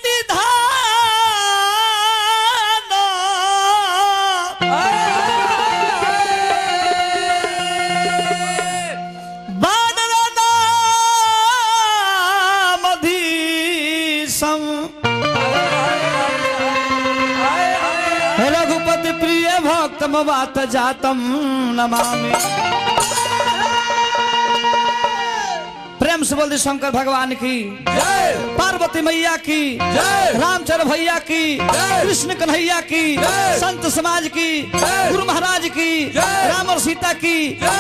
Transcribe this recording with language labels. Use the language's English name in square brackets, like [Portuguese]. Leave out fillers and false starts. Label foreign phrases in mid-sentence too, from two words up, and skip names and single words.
[Sanskrit] निधान बानर नाम धीसम रघुपति प्रिय भक्तम वात जातम नमामि [Hindi] प्रेम से बोल दे शंकर भगवान की जय, पार्वती मैया की जय, रामचंद्र भैया की जय, कृष्ण कन्हैया की जय, संत समाज की जय, गुरु महाराज की जय, राम और सीता की जय,